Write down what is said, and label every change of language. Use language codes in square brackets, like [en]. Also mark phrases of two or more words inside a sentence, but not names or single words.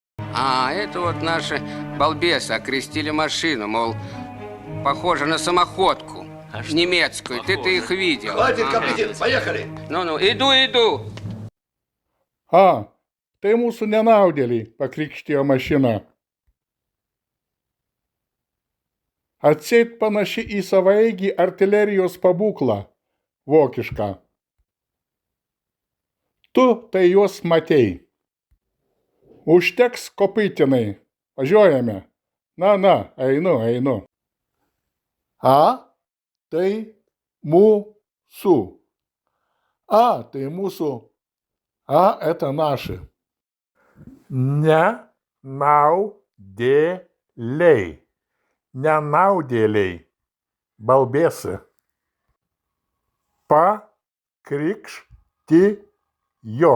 [ru] А, это вот наши балбесы окрестили машину, мол, похоже на самоходку. Немецкую. Ты-то их видел. Хватит, Капитин, поехали! Ну-ну, иду. А, [lt] tai mūsų nenaudėliai, pakrikštijo mašina. Atseit panaši į savaeigį artilerijos pabūklą, vokišką. Tu tai juos matei. Užteks kopytinai, važiuojame. Na, einu. A, tai mūsų. A, tai mūsų. [ru] А – это наши. [lt] Ненаудėliai. Ненаудėliai. Балбесы. Pakrikštijo.